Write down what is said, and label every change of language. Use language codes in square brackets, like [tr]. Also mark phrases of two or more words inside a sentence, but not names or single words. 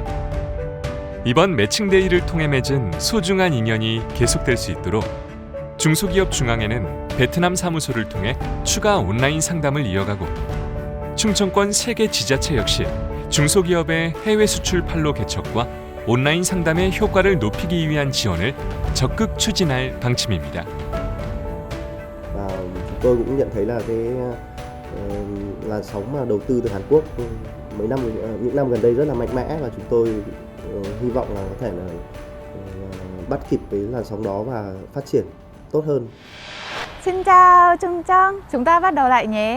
[ko] 이번 매칭데이를 통해 맺은 소중한 인연이 계속될 수 있도록 중소기업 중앙회는 베트남 사무소를 통해 추가 온라인 상담을 이어가고 충청권 3개 지자체 역시 중소기업의 해외 수출 판로 개척과 온라인 상담의 효과를 높이기 위한 지원을 적극 추진할 방침입니다. [vi] chúng tôi cũng nhận thấy là cái làn sóng mà đầu tư từ Hàn Quốc những năm gần đây rất là mạnh mẽ, và chúng tôi hy vọng là có thể là bắt kịp với làn sóng đó và phát triển tốt hơn. Xin chào Trung Trang, chúng ta bắt đầu lại nhé.